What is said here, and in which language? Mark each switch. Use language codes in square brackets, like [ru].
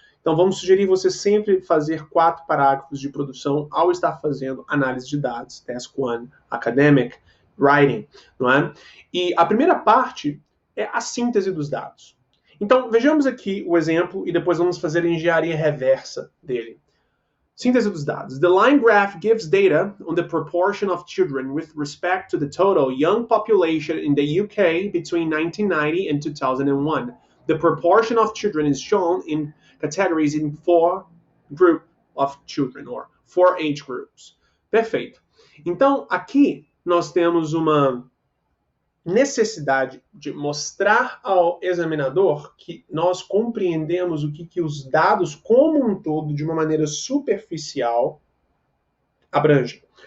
[pt] Então, vamos sugerir você sempre fazer 4 parágrafos de produção ao estar fazendo análise de dados, Task 1, Academic, Writing, não é? E a primeira parte é a síntese dos dados. Então, vejamos aqui o exemplo e depois vamos fazer a engenharia reversa dele. Síntese dos dados. [en] The line graph gives data on the proportion of children with respect to the total young population in the UK between 1990 and 2001. The proportion of children is shown in categories in 4 groups of children, or 4 age groups. [pt] Perfeito. Então, aqui nós temos uma necessidade de mostrar ao examinador que nós compreendemos o que os dados como um todo, de uma maneira superficial, abrangem.